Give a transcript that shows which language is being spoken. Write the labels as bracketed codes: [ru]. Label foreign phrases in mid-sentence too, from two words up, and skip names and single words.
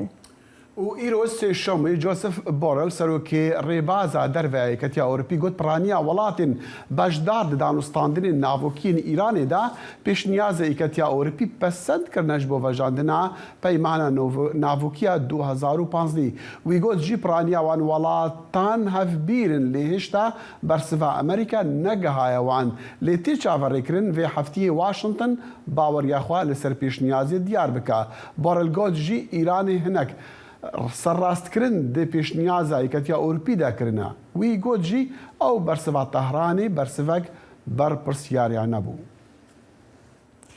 [ku] و ئیرۆ سێشەمەی جۆسف بۆرل سەرۆکی ڕێبازە دەرڤایە کەتیا ئەوروپی گوت پرانیا وڵاتین بەشدار دانوستاندنی ناوۆکیین ئیرانێدا پێشنیازە کەتیا ئەوروپی پەسەندکردنەش بۆ ڤەژاندنا پەیمانە ناوۆکیە 2015 وی گوت ژی پرانیاوان وڵاتان هەفبیرن لێ هێشتا بەرسڤە ئەمریکا نەگەهایەوان لێ تێ چاوەڕێکردن vê heftiyê Washington باوەریاخوا لەسەر پێشنیازی دیار بکە. بۆرل گوت ژی ئیرانی هەنێک سەرڕاستکردن دێ پێشنیازە یەکەتیا ئەوروپی دەکردە. وی گوت ژی ئەو بەرسڤە تەهرانی بەرسڤەک بەرپرسیاریان نەبوو.